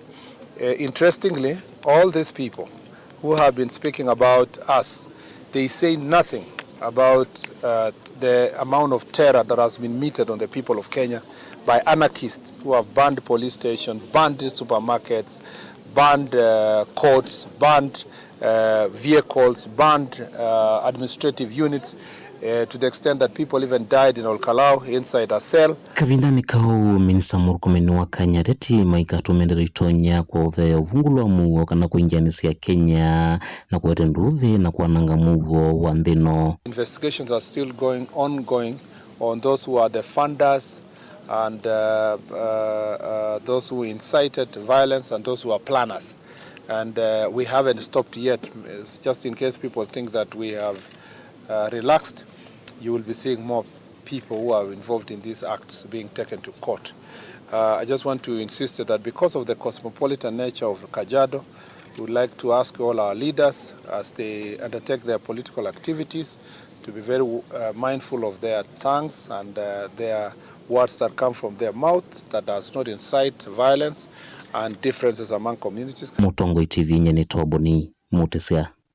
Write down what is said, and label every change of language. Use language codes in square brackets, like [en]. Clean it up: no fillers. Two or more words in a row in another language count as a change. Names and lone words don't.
[en] Interestingly, all these people who have been speaking about us, they say nothing about the amount of terror that has been meted on the people of Kenya by anarchists who have banned police stations, banned supermarkets, banned courts, banned vehicles, banned administrative units to the extent that people even died in Olkalau inside a cell. [kam] Kavinda ni kau Minista Murkomen wa Kenya teti maikatu mendere itonya kwa uthe uvungulwa muo kana kuingianisya Kenya na kuwete nduthi na kuananga muo wa nthino. [en] Investigations are still ongoing on those who are the funders and those who incited violence and those who are planners. And we haven't stopped yet. Just in case people think that we have relaxed, you will be seeing more people who are involved in these acts being taken to court. I just want to insist that because of the cosmopolitan nature of Kajiado, we would like to ask all our leaders as they undertake their political activities to be very mindful of their tongues and their words that come from their mouth that does not incite violence and differences among communities. [kam] Mutongo TV nyene toboni mutisya.